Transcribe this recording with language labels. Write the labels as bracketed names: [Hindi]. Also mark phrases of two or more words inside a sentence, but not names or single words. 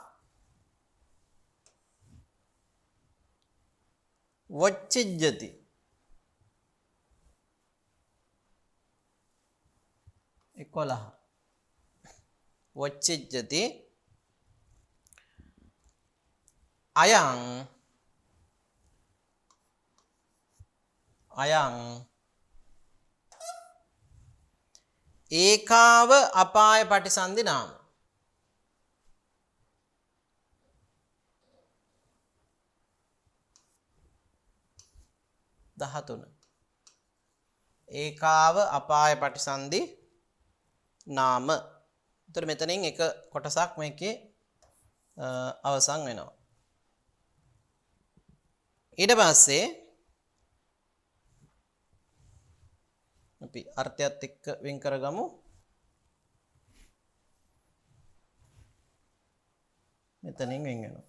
[Pali] වච්චිජ්ජති 11 වච්චිජ්ජති අයං ඒකාව අපාය පටිසන්ධි නාම. ඒකාව අපාය පටිසන්ධි නාම. [Sinhala] එතකොට මෙතනින් එක කොටසක් මේකේ අවසන් වෙනවා. ඊට පස්සේ අපි අර්ථයත් එක්ක වෙන් කරගමු. මෙතනින් වෙන් වෙනවා.